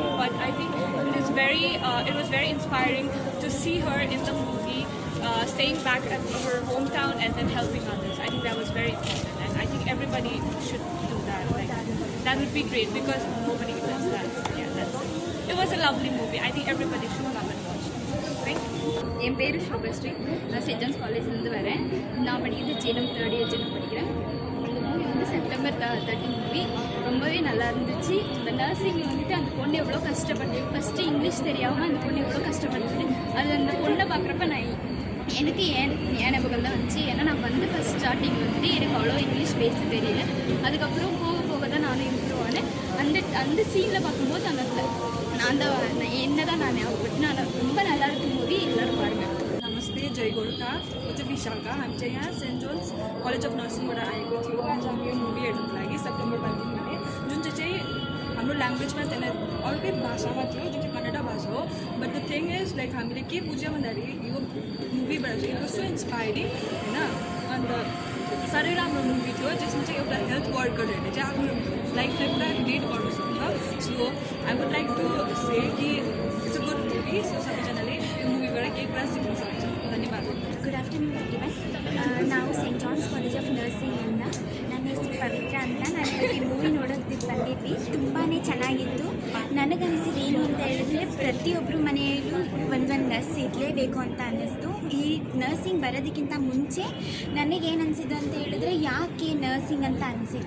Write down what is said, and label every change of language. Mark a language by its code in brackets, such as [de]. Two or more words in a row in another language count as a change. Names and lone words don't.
[en] But I think it was very inspiring to see her in the movie staying back at her hometown and then helping others. I think that was very important, and I think everybody should do that. Like that would be great because nobody does that. Yeah, it was a lovely movie. I think everybody should come and watch it. Thank you. [ta] என் பேர் சுபஸ்ரீ. நான் சென்ட் ஜான்ஸ் காலேஜ்லேருந்து வரேன். நான் படிக்கிறது ஜேஎம் [en] 3rd year [ta] ஜேஎம் படிக்கிறேன். அந்த மூவி வந்து செப்டம்பர் 13 மூவி ரொம்பவே நல்லா இருந்துச்சு. இந்த நர்சிங்கில் வந்துட்டு அந்த பொண்ணு எவ்வளோ கஷ்டப்பட்டு ஃபஸ்ட்டு இங்கிலீஷ் தெரியாமல் அந்த பொண்ணு எவ்வளோ கஷ்டப்பட்டு அது அந்த பொண்ணை பார்க்குறப்ப எனக்கு ஏன் ஞாபகம் தான் வந்துச்சு. ஏன்னா நான் வந்து ஃபஸ்ட் ஸ்டார்டிங் வந்துட்டு எனக்கு அவ்வளோ இங்கிலீஷ் பேச தெரியல. அதுக்கப்புறம் போக போக தான் நானும் இம்ப்ரூவ் ஆனேன். அந்த சீனில் பார்க்கும்போது நான் என்ன தான் நான் ஞாபகப்பட்டு நான் ரொம்ப நல்லா இருக்கும் மூவி எல்லோரும் பாருங்கள். [ne] नमस्ते, जय गोरखा. म चाहिँ विशाखा. हामी चाहिँ यहाँ सेन्ट जोन्स कलेज अफ नर्सिङबाट आएको थियो. आज हामी यो मुभी हेर्नुको लागि सेप्टेम्बर 13 जुन चाहिँ हाम्रो ल्याङ्ग्वेजमा त्यसलाई अर्कै भाषामा थियो जुन चाहिँ कन्नडा भाषा हो. [en] But the thing is like [ne] हामीले के बुझ्यौँ भन्दाखेरि यो मुभीबाट चाहिँ [en] it was so inspiring [ne] होइन. अन्त साह्रै राम्रो मुभी थियो जसमा चाहिँ एउटा [en] हेल्थ वर्करहरूले [ne] चाहिँ आफ्नो लाइफलाई पुरा रिलेट गर्नु सक्छ. [en] So I would like to say कि it's a good movie. [ne] सो सबैजनाले यो मुभीबाट केही कुरा सिक्न सक्छ. धन्यवाद. [en] Good afternoon everyone. [kn] ನಾವು ಸೆಂಟ್ ಜಾನ್ಸ್ ಕಾಲೇಜ್ ಆಫ್ ನರ್ಸಿಂಗಿಂದ. ನನ್ನ ಹೆಸರು ಪವಿತ್ರ ಅಂತ. ನಾನು ಈ ಮೂವಿ ನೋಡೋಕ್ಕೆ ಬಂದಿದ್ವಿ. ತುಂಬಾ ಚೆನ್ನಾಗಿತ್ತು. ನನಗನಿಸಿದ್ದು ಏನು ಅಂತ ಹೇಳಿದ್ರೆ ಪ್ರತಿಯೊಬ್ಬರು ಮನೆಯಲ್ಲೂ ಒಂದೊಂದು ನರ್ಸ್ ಇರಲೇಬೇಕು ಅಂತ ಅನ್ನಿಸ್ತು. ಈ ನರ್ಸಿಂಗ್ ಬರೋದಕ್ಕಿಂತ ಮುಂಚೆ ನನಗೇನು ಅನಿಸಿದ್ದು ಅಂತ ಹೇಳಿದ್ರೆ ಯಾಕೆ ನರ್ಸಿಂಗ್ ಅಂತ ಅನಿಸಿತ್ತು.